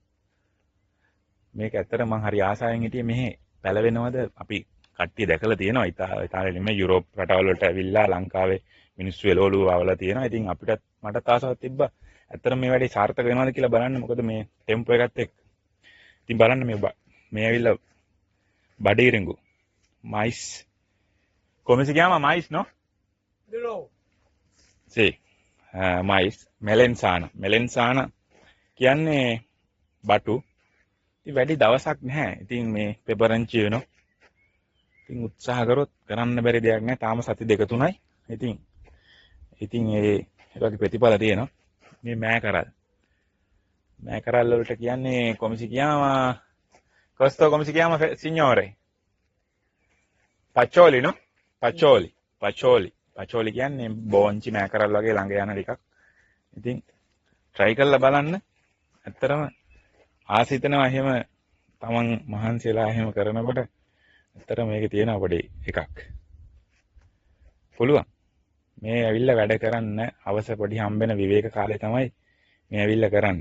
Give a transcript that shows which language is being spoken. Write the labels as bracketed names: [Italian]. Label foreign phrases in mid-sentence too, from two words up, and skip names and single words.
[Sinhala] මේක ඇත්තට මම හරි ආසාවෙන් හිටියේ මෙහි පැලවෙනවද අපි කට්ටිය දැකලා තියෙනවා ඉතාලියේ නෙමෙයි යුරෝප් රටවල් වලට ඇවිල්ලා ලංකාවේ මිනිස්සු එළවලු වවලා තියෙනවා. ඉතින් මටත් ආසාවක් තිබ්බා. ඇත්තට මේ වැඩේ සාර්ථක වෙනවද කියලා බලන්න. මොකද මේ ටෙම්පෝ එකත් එක්ක. ඉතින් බලන්න මේ ඇවිල්ලා බඩීරිඟු mais. [Italian] Come si chiama mais, no? No. Sì. Mais, melenzana. [Sinhala] Melenzana කියන්නේ බටු. ඉතින් වැඩි දවසක් නැහැ. ඉතින් මේ පෙපරන්චි වෙනවා. ඉතින් උත්සාහ කරොත් කරන්න බැරි දෙයක් නැහැ. තාම සති දෙක තුනයි. ඉතින් ඒ වගේ ප්‍රතිඵල තියෙනවා. මේ මෑකරල් වලට කියන්නේ [Italian] come si chiama? Questo come si chiama, signore? Paccioli, no? [Sinhala] Paccioli කියන්නේ බෝංචි මෑකරල් වගේ ළඟ යන ටිකක්. ඉතින් try කරලා බලන්න. ඇත්තටම ආසිතනවා එහෙම තමන් මහන්සියලා එහෙම කරනකොට ඇත්තටම මේකේ තියෙන පොඩි එකක්. පුළුවන්. මේ ඇවිල්ලා වැඩ කරන්න අවශ්‍ය පොඩි හම්බෙන විවේක කාලේ තමයි මේ ඇවිල්ලා කරන්නේ.